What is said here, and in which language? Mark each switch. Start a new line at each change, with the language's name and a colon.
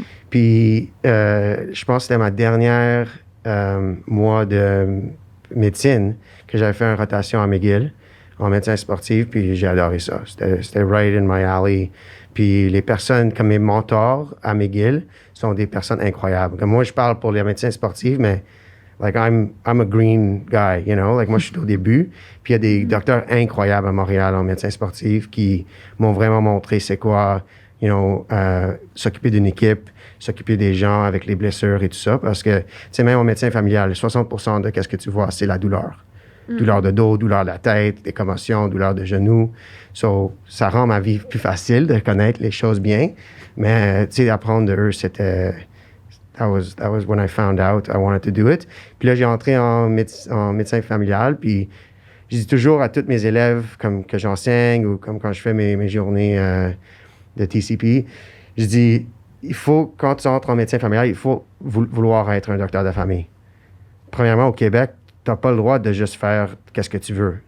French: Puis je pense que c'était ma dernière mois de médecine que j'avais fait une rotation à McGill en médecin sportif, puis j'ai adoré ça. C'était
English: right in my alley.
French: Puis les personnes comme mes mentors à McGill sont des personnes incroyables. Comme moi, je parle pour les médecins sportifs, mais
English: Like, I'm a green guy, you know?
French: Like, moi, je suis au début. Puis, il y a des docteurs incroyables à Montréal en médecine sportive qui m'ont vraiment montré c'est quoi, you know, s'occuper d'une équipe, s'occuper des gens avec les blessures et tout ça. Parce que, tu sais, même en médecine familiale, 60% de ce que tu vois, c'est la douleur. Douleur de dos, douleur de la tête, des commotions, douleur de genoux. So, ça rend ma vie plus facile de connaître les choses bien. Mais, tu sais, apprendre de eux, c'était...
English: That was when I found out I wanted to do it.
French: Puis là, j'ai entré en médecin familial. Puis, je dis toujours à tous mes élèves, comme que j'enseigne ou comme quand je fais mes journées de TCP, je dis, il faut, quand tu entres en médecin familial, il faut vouloir être un docteur de famille. Premièrement, au Québec, tu n'as pas le droit de juste faire qu'est-ce que tu veux.